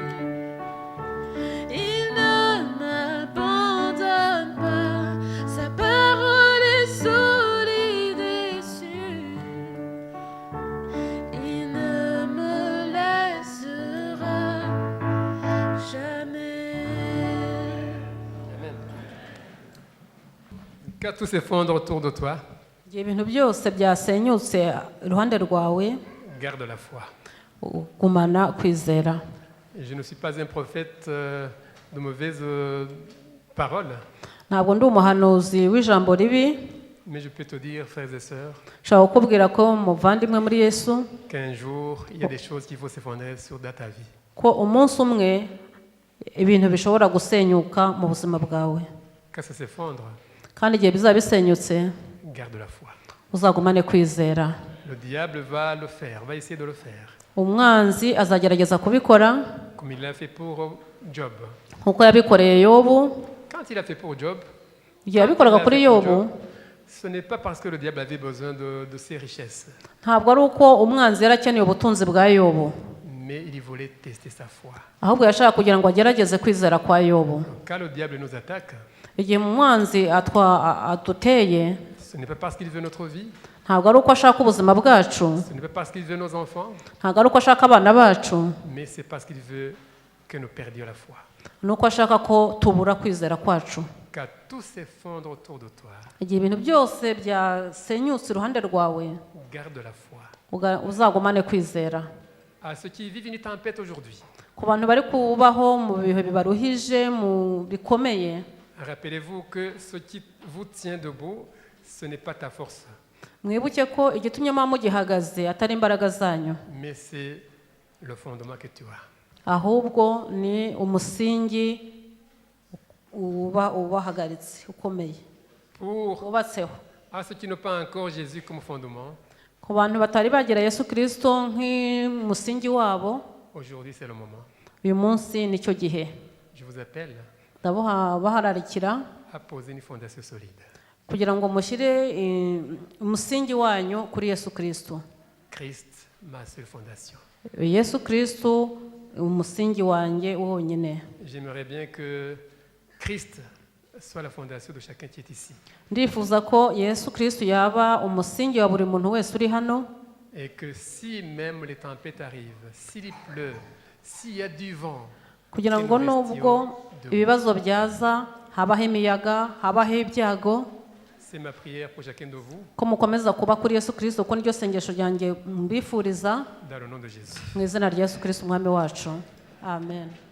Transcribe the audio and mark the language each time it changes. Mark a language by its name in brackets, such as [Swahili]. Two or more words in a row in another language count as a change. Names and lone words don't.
[French] Il ne m'abandonne pas, sa parole est solide et sûre. Il ne me laissera jamais. Amen. Quand tout s'effondre autour de toi, [Kinyarwanda] Igihe ibintu byose byasenyutse iruhande rwawe, [French] garde la foi. [Kinyarwanda] gumana kwizera. [French] Et je ne suis pas un prophète de mauvaises paroles, [Kinyarwanda] Ntabwo ndi umuhanuzi w'ijambo ribi, [French] mais je peux te dire, frères et sœurs, [Kinyarwanda] nshobora kukubwira ko muvandimwe muri Yesu, [French] qu'un jour, il y a des choses qui vont s'effondrer sur ta vie. [Kinyarwanda] ko umunsi umwe ibintu bishobora gusenyuka mu buzima bwawe, [French] Quand ça s'effondre, [Kinyarwanda] kandi igihe bizaba bisenyutse [French] garde la foi. [Kinyarwanda] uzagumane kwizera. [French] Le diable va le faire, va essayer de le faire, [Kinyarwanda] Umwanzi azagerageza kubikora [French] comme il l'a fait pour Job. [Kinyarwanda] nkuko yabikoreye Yobu. [French] Quand il a fait pour Job, [Kinyarwanda] Igihe yabikoraga kuri Yobu, [French] ce n'est pas parce que le diable avait besoin de ses richesses, [Kinyarwanda] ntabwo ari uko umwanzi yari akeneye ubutunzi bwa Yobu, [French] mais il voulait tester sa foi. [Kinyarwanda] ahubwo yashaka kugira ngo agerageze kwizera kwa Yobu. [French] Quand le diable nous attaque, [Kinyarwanda] Igihe umwanzi aduteye, [French] ce n'est pas parce qu'il veut notre vie, [Kinyarwanda] ntabwo ari uko ashaka ubuzima bwacu, [French] ce n'est pas parce qu'il veut nos enfants, [Kinyarwanda] ntabwo ari uko ashaka abana bacu, [French] mais c'est parce qu'il veut que nous perdions la foi. [Kinyarwanda] ni uko ashaka ko tubura kwizera kwacu. [French] Quand tout s'effondre autour de toi, [Kinyarwanda] Igihe ibintu byose byasenyutse iruhande rwawe, [French] garde la foi. [Kinyarwanda] uzagumane kwizera. [French] À ceux qui vivent une tempête aujourd'hui, [Kinyarwanda] Ku bantu bari kubaho mu bihe bibaruhije, mu bikomeye, [French] rappelez-vous que ce qui vous tient debout, ce n'est pas ta force, [Kinyarwanda] mwibuke ko igitumye muba mugihagaze atari imbaraga zanyu, [French] mais c'est le fondement que tu as. [Kinyarwanda] ahubwo ni umusingi ubahagaritse ukomeye [French] Pour [Kinyarwanda] wubatseho. [French] à ceux qui n'ont pas encore Jésus comme fondement, [Kinyarwanda] Ku bantu batari bagira Yesu Kristo nk'umusingi wabo, [French] aujourd'hui c'est le moment. [Kinyarwanda] uyu munsi nicyo gihe. [French] Je vous appelle [Kinyarwanda] Bahararikira [French] à poser une fondation solide. [Kinyarwanda] kugira ngo mushyire umusingi wanyu kuri Yesu Kristo. [French] Christ, ma seule fondation. [Kinyarwanda] Yesu Kristo umusingi wanjye wonyine. [French] J'aimerais bien que Christ soit la fondation de chacun qui est ici. [Kinyarwanda] Ndifuza ko Yesu Kristo yaba umusingi wa buri muntu wese uri hano, [French] Et que si même les tempêtes arrivent, s'il pleut, s'il y a du vent, [Kinyarwanda] kugira ngo nubwo ibibazo byaza, habaho imiyaga, habaho ibyago, [French] c'est ma prière pour chacun de vous, [Kinyarwanda] ko mukomeza kuba kuri Yesu Kristo, ko niryo sengesho ryanjye mbifuriza [French] dans le nom de Jésus. [Kinyarwanda] mu izina rya Yesu Kristo umwami wacu. Amen.